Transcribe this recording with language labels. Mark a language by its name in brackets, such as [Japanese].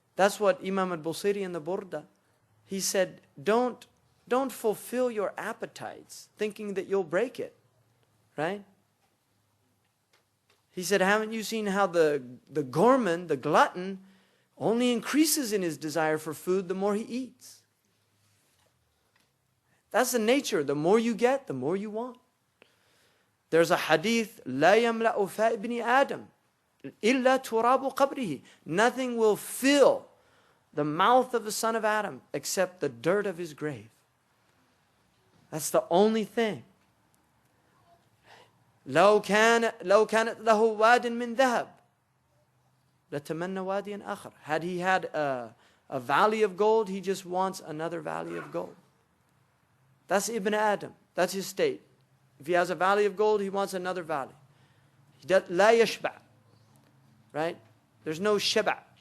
[English] That's what Imam al-Busiri in the Burda, he said, don't fulfill your appetites thinking that you'll break it. Right? He said, haven't you seen how the gourmand, the glutton, only increases in his desire for food the more he eats? That's the nature. The more you get, the more you want. There's a hadith, [Arabic] لا يملأ فاء ابن آدم إلا تراب قبره. [English] Nothing will fill the mouth of the son of Adam except the dirt of his grave. That's the only thing. [Arabic] لو كانت له واد من ذهب لتمنى واديا آخر. [English] Had he had a valley of gold, he just wants another valley of gold. That's Ibn Adam. That's his state. If he has a valley of gold, he wants another valley. [Arabic] لا يشبع. [English] Right? There's no shaba.